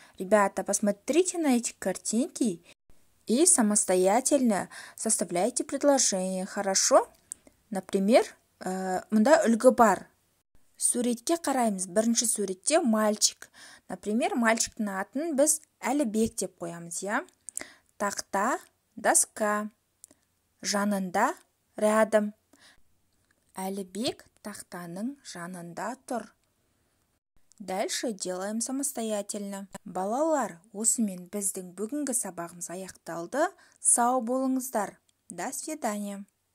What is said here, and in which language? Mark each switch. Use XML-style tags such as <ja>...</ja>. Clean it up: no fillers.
<ru>Ребята, посмотрите на эти картинки и самостоятельно составляйте предложение. Хорошо?</ru> <kk>Например, мұнда үлгі бар. Суретке қараймыз. Бірінші суретте мальчик. Например, мальчиктің атын біз Әлібек деп қоямыз, я? Тақта, доска. Жанында, рядом. Әлібек тақтаның жанында тұр.</kk> <ru>Дальше делаем самостоятельно.</ru> <kk>Балалар, осымен біздің бүгінгі сабағымыз аяқталды. Сау болыңыздар.</kk> <ru>До свидания.</ru>